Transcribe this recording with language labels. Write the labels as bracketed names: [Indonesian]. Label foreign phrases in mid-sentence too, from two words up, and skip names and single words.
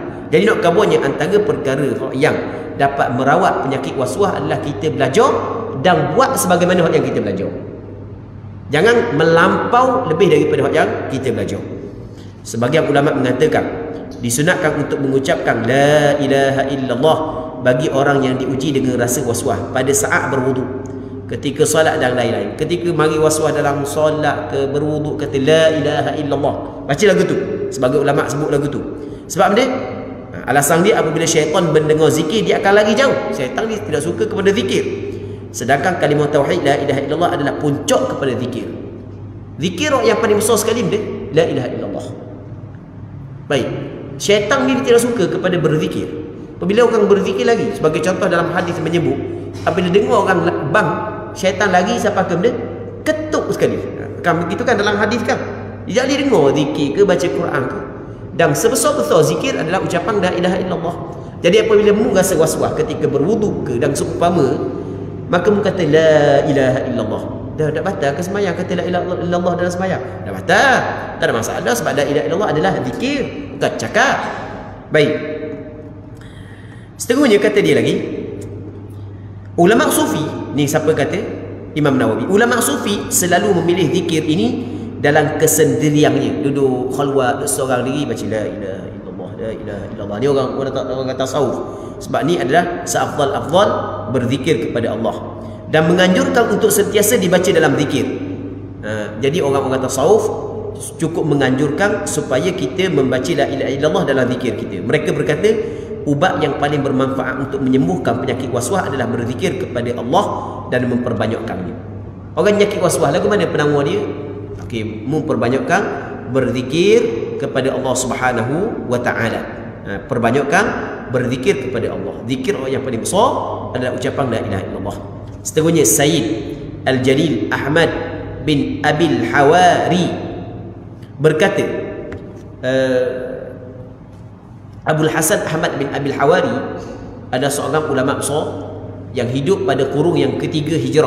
[Malay] Jadi nak kabarnya antara perkara yang dapat merawat penyakit was-was adalah kita belajar dan buat sebagaimana hak yang kita belajar. Jangan melampau lebih daripada hak yang kita belajar. Sebagian ulama mengatakan disunatkan untuk mengucapkan [Arabic] لا إله إلا الله [Malay] bagi orang yang diuji dengan rasa was-was pada saat berwudu, ketika solat dan lain-lain. Ketika mari was-was dalam solat ke berwudu, kata [Arabic] لا إله إلا الله, [Malay] baca lagu tu. Sebagai ulama sebut lagu tu. Sebab dia alasan dia apabila syaitan mendengar zikir dia akan lari jauh. Syaitan dia tidak suka kepada zikir. Sedangkan kalimah tauhid [Arabic] لا إله إلا الله [Malay] adalah puncak kepada zikir. Zikir yang paling besar sekali dia [Arabic] لا إله إلا الله. [Malay] Baik, syaitan ni tidak suka kepada berzikir. Apabila orang berzikir lagi, sebagai contoh dalam hadis menyebut, apabila dengar orang bang, syaitan lagi siapa ke dia? Ketuk sekali. Kan begitu kan dalam hadis kan? Dia tak dengar zikir ke baca Quran ke. Dan sebesar-besar zikir adalah ucapan [Arabic] لا إله إلا الله. [Malay] Jadi apabila mu rasa was-was ketika berwudu ke dan seumpama, maka mu kata [Arabic] لا إله إلا الله. [Malay] Dah batal ke sembahyang kata [Arabic] لا إله إلا الله [Malay] dalam sembahyang? Dah batal. Tak ada masalah sebab [Arabic] لا إله إلا الله [Malay] adalah zikir, bukan cakap. Baik. Seterusnya kata dia lagi, ulama sufi ni siapa kata? Imam Nawawi. Ulama sufi selalu memilih zikir ini dalam kesendiriannya, duduk khalwat seorang diri baca [Arabic] لا إله إلا الله، لا إله إلا الله. [Malay] Ni orang tasawuf. Sebab ni adalah seafdal-afdal berzikir kepada Allah dan menganjurkan untuk sentiasa dibaca dalam zikir. Jadi orang-orang tasawuf cukup menganjurkan supaya kita membaca [Arabic] لا إله إلا الله [Malay] dalam zikir kita. Mereka berkata ubat yang paling bermanfaat untuk menyembuhkan penyakit was-was adalah berzikir kepada Allah dan memperbanyakkannya. Orang penyakit was-was lagu mana penawar dia? Okey, memperbanyakkan berzikir kepada Allah [Arabic] سبحانه وتعالى. [Malay] Perbanyakkan berzikir kepada Allah. Zikir yang paling besar adalah ucapan [Arabic] لا إله إلا الله. [Malay] Seterusnya Sayyid Al-Jalil Ahmad bin Abil Hawari berkata, Abul Hasan Ahmad bin Abil Hawari ada seorang ulama besar yang hidup pada kurun yang ketiga Hijrah.